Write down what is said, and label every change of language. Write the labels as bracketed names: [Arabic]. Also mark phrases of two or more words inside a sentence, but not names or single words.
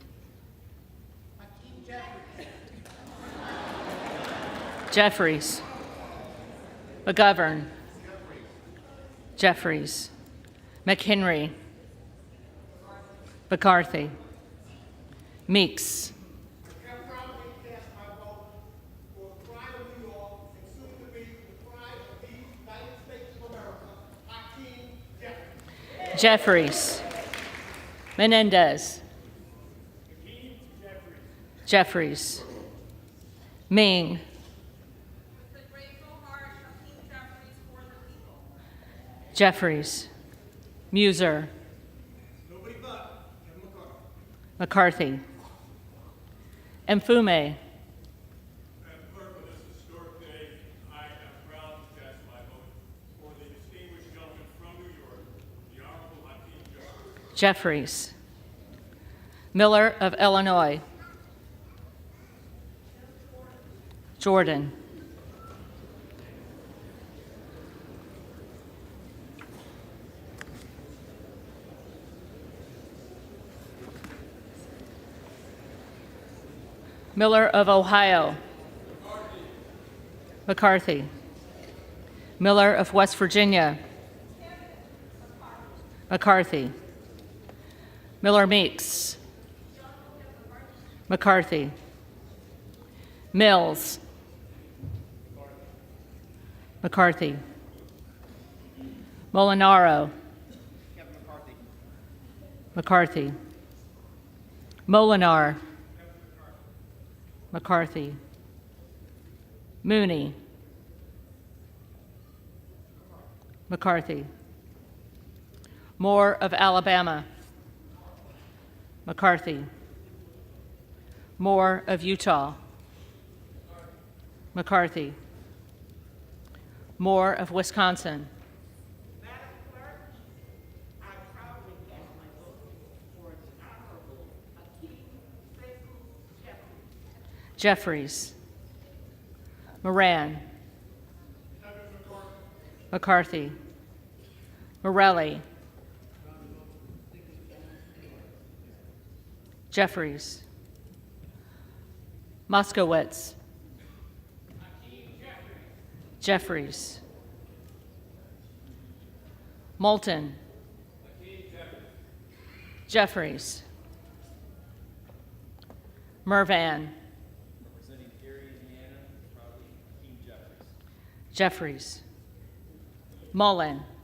[English] Jeffries, McGovern, Jeffries, McHenry, McCarthy, Meeks, I proudly cast my vote for the pride of New York and soon to be the pride of the United States of America, Hakeem Jeffries. Jeffries, Menendez, Jeffries, Ming, Jeffries, Muser, McCarthy, Mfume, Madam Clerk, on this historic day, I am proud to cast my vote for the distinguished gentleman from New York, the Honorable Hakeem Jeffries. Jeffries, Miller of Illinois, Jordan, Miller of Ohio, McCarthy, Miller of West Virginia, McCarthy, Miller Meeks, McCarthy, Mills, McCarthy, Molinaro, McCarthy, Molinar, McCarthy, Mooney, McCarthy, Moore of Alabama, McCarthy, Moore of Utah, McCarthy, Moore of Wisconsin, Madam Clerk, I proudly cast my vote for the Honorable Hakeem Jeffries. Jeffries, Moran, McCarthy, Morelli, Jeffries, Moskowitz, Jeffries, Moulton, Jeffries, Mervan, Jeffries, Mullen,